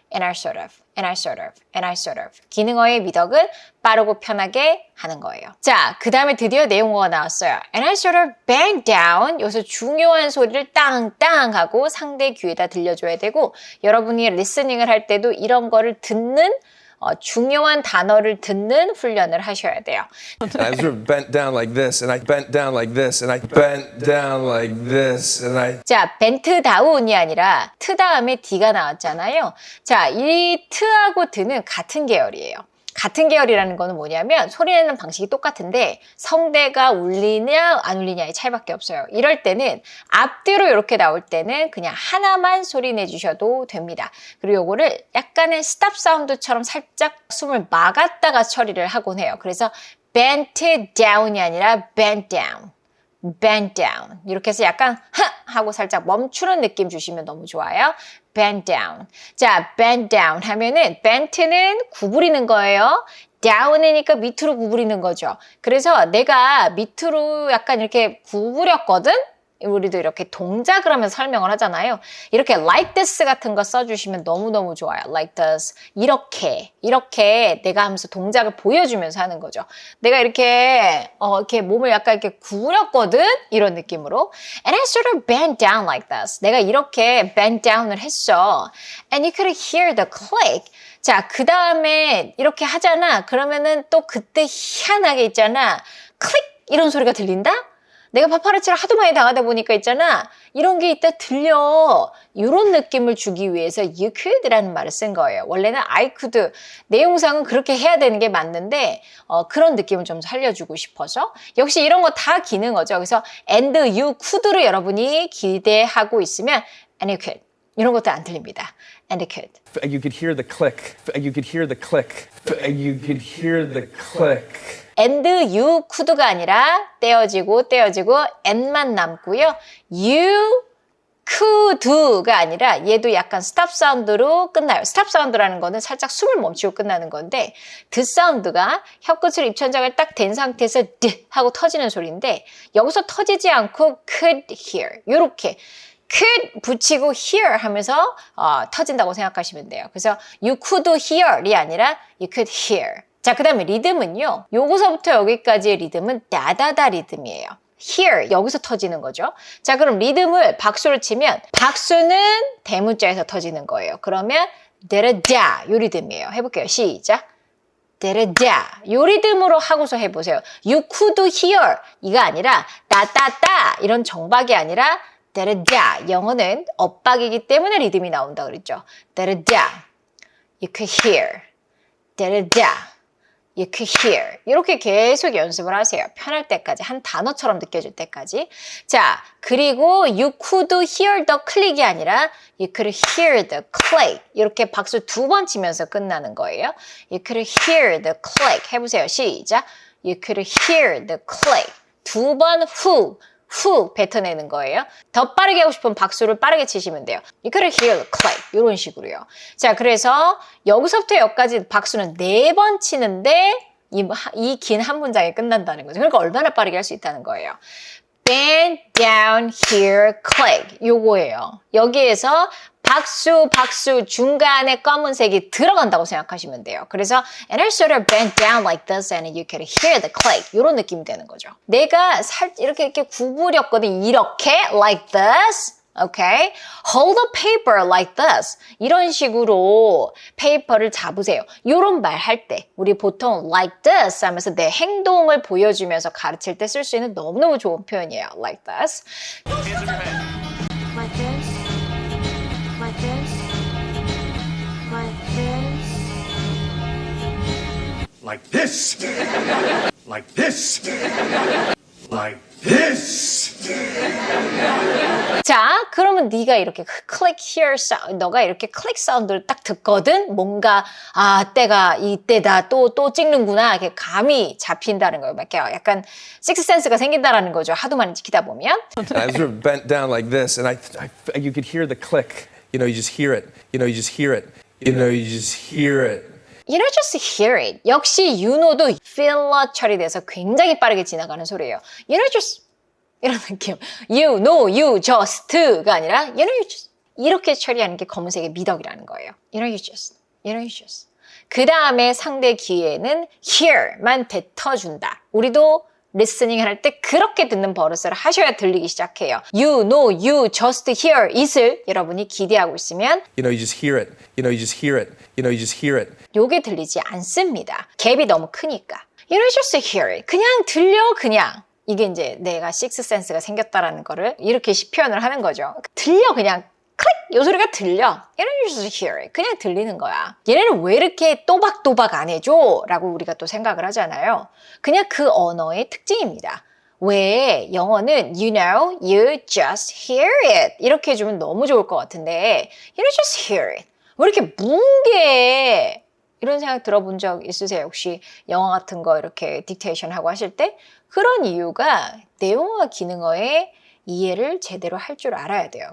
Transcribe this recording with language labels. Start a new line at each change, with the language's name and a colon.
English: And I sort of, and I sort of, and I sort of.
Korean: 기능어의 미덕은 빠르고 편하게 하는 거예요. 자, 그 다음에 드디어 내용어가 나왔어요.
English: And I sort of bang down.
Korean: 여기서 중요한 소리를 땅땅 하고 상대 귀에다 들려줘야 되고 여러분이 리스닝을 할 때도 이런 거를 듣는 중요한 단어를 듣는 훈련을 하셔야 돼요.
English: I sort of bent down like this, and I bent down like this, and I bent down like this, and I.
Korean: 자, 벤트 다운이 아니라 트 다음에 D가 나왔잖아요. 자, 이 트하고 드는 같은 계열이에요. 같은 계열이라는 거는 뭐냐면 소리 내는 방식이 똑같은데 성대가 울리냐 안 울리냐의 차이밖에 없어요. 이럴 때는 앞뒤로 이렇게 나올 때는 그냥 하나만 소리 내주셔도 됩니다. 그리고 요거를 약간의 스탑 사운드처럼 살짝 숨을 막았다가 처리를 하곤 해요. 그래서
English: bent down
Korean: 이 아니라 bent down.
English: bend down.
Korean: 이렇게 해서 약간 하고 살짝 멈추는 느낌 주시면 너무 좋아요.
English: bend down.
Korean: 자, bend down 하면은 bent는 구부리는 거예요. down이니까 밑으로 구부리는 거죠. 그래서 내가 밑으로 약간 이렇게 구부렸거든? 우리도 이렇게 동작을 하면서 설명을 하잖아요. 이렇게
English: like this
Korean: 같은 거 써주시면 너무너무 좋아요.
English: like this.
Korean: 이렇게 내가 하면서 동작을 보여주면서 하는 거죠. 내가 이렇게 몸을 약간 이렇게 구부렸거든? 이런 느낌으로.
English: And I sort of bent down like this.
Korean: 내가 이렇게
English: bent down
Korean: 을 했어.
English: And you could hear the click.
Korean: 자, 그 다음에 이렇게 하잖아. 그러면은 또 그때 희한하게 있잖아. 클릭! 이런 소리가 들린다? 내가 파파라치를 하도 많이 당하다 보니까 있잖아. 이런 게 이따 들려. 이런 느낌을 주기 위해서
English: you could
Korean: 라는 말을 쓴 거예요. 원래는
English: I could.
Korean: 내용상은 그렇게 해야 되는 게 맞는데 그런 느낌을 좀 살려주고 싶어서. 역시 이런 거 다 기능어죠. 그래서
English: and you could
Korean: 로 여러분이 기대하고 있으면 and you could. 이런 것도 안 들립니다.
English: And it could. You could hear the click. You could hear the click. You could hear the click.
Korean: and you could가 아니라 떼어지고 and만 남고요. you could가 아니라 얘도 약간 스탑 사운드로 끝나요. 스탑 사운드라는 거는 살짝 숨을 멈추고 끝나는 건데 드 사운드가 혀끝으로 입천장을 딱 댄 상태에서 드 하고 터지는 소리인데 여기서 터지지 않고
English: could hear
Korean: 요렇게 could 붙이고 hear 하면서 터진다고 생각하시면 돼요. 그래서
English: you could hear
Korean: 이 아니라 you could hear. 자, 그 다음에 리듬은요. 요거서부터 여기까지의 리듬은 다다다 리듬이에요.
English: Here,
Korean: 여기서 터지는 거죠. 자, 그럼 리듬을 박수를 치면 박수는 대문자에서 터지는 거예요. 그러면 데르다 요 리듬이에요. 해볼게요. 시작. 데르다 요 리듬으로 하고서 해보세요.
English: You could hear
Korean: 이가 아니라 따따따 이런 정박이 아니라 데르다 영어는 엇박이기 때문에 리듬이 나온다 그랬죠. 데르다
English: You could hear 데르다 You could hear.
Korean: 이렇게 계속 연습을 하세요. 편할 때까지, 한 단어처럼 느껴질 때까지. 자, 그리고
English: you could hear the click
Korean: 이 아니라 you could hear the click. 이렇게 박수 2번 치면서 끝나는 거예요.
English: You could hear the click.
Korean: 해보세요. 시작.
English: You could hear the click.
Korean: 2번 후 뱉어내는 거예요. 더 빠르게 하고 싶으면 박수를 빠르게 치시면 돼요.
English: You could hear the click.
Korean: 이런 식으로요. 자, 그래서 여기서부터 여기까지 박수는 4번 치는데 이 긴 한 문장이 끝난다는 거죠. 그러니까 얼마나 빠르게 할 수 있다는 거예요.
English: Bend down, hear, click.
Korean: 요거예요. 여기에서 박수 중간에 검은색이 들어간다고 생각하시면 돼요. 그래서
English: and I sort of bent down like this and you could hear the click.
Korean: 이런 느낌이 되는 거죠. 내가 이렇게 구부렸거든. 이렇게
English: like this. Okay? Hold the paper like this.
Korean: 이런 식으로 페이퍼를 잡으세요. 이런 말 할 때 우리 보통
English: like this
Korean: 하면서 내 행동을 보여주면서 가르칠 때 쓸 수 있는 너무너무 좋은 표현이에요.
English: Like this. Like this. Like this. Like this. Like this. Like this.
Korean: 자, 그러면 네가 이렇게
English: click here
Korean: 사운드, 너가 이렇게 클릭 사운드를 딱 듣거든? 뭔가, 때가 이때다, 또 찍는구나. 이렇게 감이 잡힌다는 거예요. 이렇게 약간 식스센스가 생긴다라는 거죠. 하도 많이 지키다 보면.
English: And I was sort of bent down like this, and you could hear the click. You know, you just hear it. You know, you just hear it. You know, you just hear it. You know, just hear it.
Korean: 역시 you know도 필러 처리돼서 굉장히 빠르게 지나가는 소리예요.
English: You know, just
Korean: 이런 느낌.
English: You, no, you, just가
Korean: 아니라
English: you know, you just.
Korean: 이렇게 처리하는 게 검은색의 미덕이라는 거예요.
English: You know, you just. You know, you just.
Korean: 그 다음에 상대 귀에는 hear만 뱉어준다. 우리도 리스닝 할 때 그렇게 듣는 버릇을 하셔야 들리기 시작해요.
English: You know, you just hear it을
Korean: 여러분이 기대하고 있으면
English: You know, you just hear it. You know, you just hear it. You know, you just hear it.
Korean: 요게 들리지 않습니다. 갭이 너무 크니까.
English: You know, just hear it.
Korean: 그냥 들려, 그냥. 이게 이제 내가 식스센스가 생겼다라는 거를 이렇게 표현을 하는 거죠. 들려, 그냥. 클릭! 요 소리가 들려.
English: You know, you just hear it.
Korean: 그냥 들리는 거야. 얘네는 왜 이렇게 또박또박 안 해줘? 라고 우리가 또 생각을 하잖아요. 그냥 그 언어의 특징입니다. 왜 영어는
English: you know, you just hear it.
Korean: 이렇게 해주면 너무 좋을 것 같은데
English: you know, just hear it.
Korean: 왜 이렇게 뭉개? 이런 생각 들어본 적 있으세요? 혹시 영어 같은 거 이렇게 딕테이션 하고 하실 때? 그런 이유가 내용어와 기능어의 이해를 제대로 할 줄 알아야 돼요.